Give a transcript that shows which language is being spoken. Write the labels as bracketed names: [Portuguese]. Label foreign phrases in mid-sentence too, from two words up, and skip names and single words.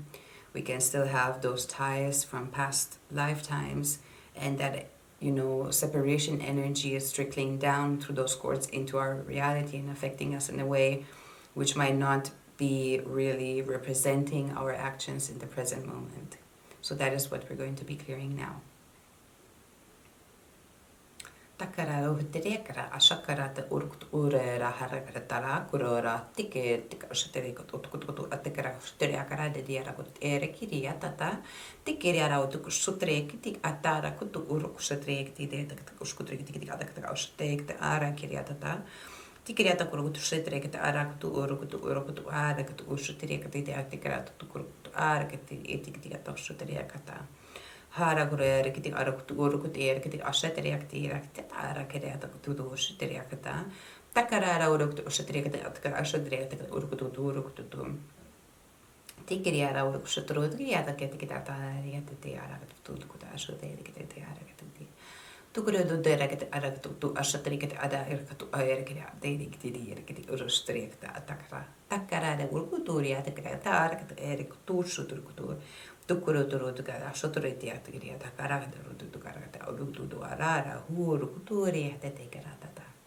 [English] We can still have those ties from past lifetimes, and that, separation energy is trickling down through those cords into our reality and affecting us in a way which might not be really representing our actions in the present moment. So that is what we're going to be clearing now. Takara uhtirekara ashakara te urkut urera harakara tara kurora tike tika shaterikot utkutukutu atekara shteriakara de diarakut erekiria tata tikiriara utuk sutreki tik atara kutu uruk shatreki de takuskutreki tik atakata shtek te ara kiria tata tikiriata kurkutu shatreki te ara kutu urukutu ara kutu ushutreki te atekara tukurukutu ara kiti etik atashuteriakata Haragure rikiti arakut urukuti rikiti ashateriakti rakti arakeriata kutudush teriakata takarara urukut ushateriakata atkara ashadriakata urukutu tikiriara urukushatrudriata ketikata riata tiarakat tutukuta ashadriakata arakati tukurudu derakata arakatu ashateriakata ada irkatu airkira dedikti rikiti urusteriakata atakara takarara urukuturiata kata arakata erikutushuturkutu Tukuruturutukara, soturitiatikiriata, karagatarutukaragata, urututu arara, huuru, kuturi, tetekeratata.